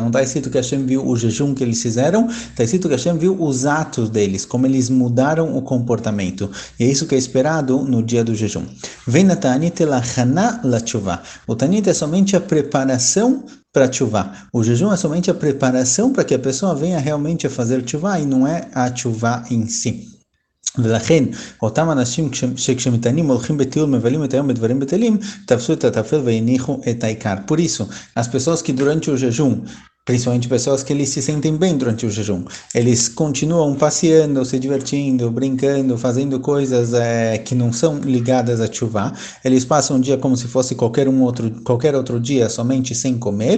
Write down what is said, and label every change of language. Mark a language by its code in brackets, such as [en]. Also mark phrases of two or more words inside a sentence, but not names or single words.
[pt] Não está escrito que Hashem viu o jejum que eles fizeram, está escrito que Hashem viu os atos deles, como eles mudaram o comportamento. E é isso que é esperado no dia do jejum. [he] אין התענית אלא הכנה לתשובה. [pt] O Ta'anit é somente a preparação para tchuvá. O jejum é somente a preparação para que a pessoa venha realmente a fazer tchuvá e não é a tchuvá em si. [he] ולכן אותם אנשים שכשמתענים הולכים בטיול מבלים את היום בדברים בטלים, תפסו את הטפל והניחו את העיקר. [pt] Por isso, as pessoas que durante o jejum, principalmente pessoas que eles se sentem bem durante o jejum, eles continuam passeando, se divertindo, brincando, fazendo coisas que não são ligadas a tchuvá. Eles passam um dia como se fosse qualquer outro dia, somente sem comer.